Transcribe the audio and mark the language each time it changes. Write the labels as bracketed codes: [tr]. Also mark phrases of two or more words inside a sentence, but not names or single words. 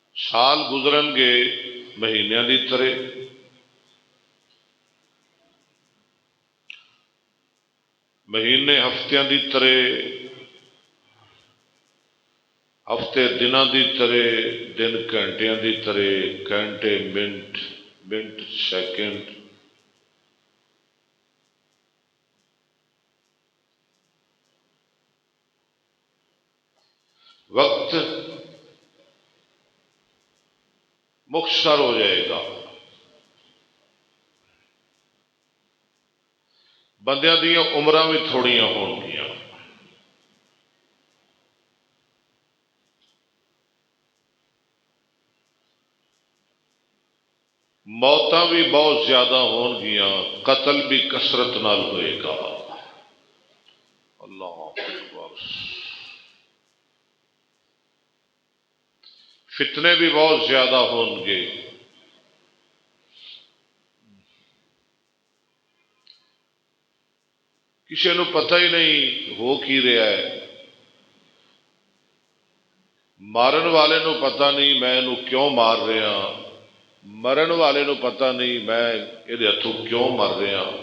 [pa] سال گزرن گے مہینیاں دی طرح، مہینے ہفتیاں دی طرح، ہفتے دناں دی طرح، دن گھنٹیاں دی طرح، گھنٹے منٹ، منٹ سیکنڈ۔ وقت مختصر ہو جائے گا، بندیاں دیاں عمراں بھی تھوڑیاں ہون گیاں، موتاں بھی بہت زیادہ ہون گیاں، قتل بھی کثرت نال ہوئے گا۔ [ar] اللہ اکبر۔ [pa] فتنے بھی بہت زیادہ ہون گے، کسی نو پتہ ہی نہیں ہو کی رہا ہے، مارن والے نو پتہ نہیں میں انہوں کیوں مار رہا، مرن والے نو پتہ نہیں میں یہ ہاتھوں کیوں مر رہا۔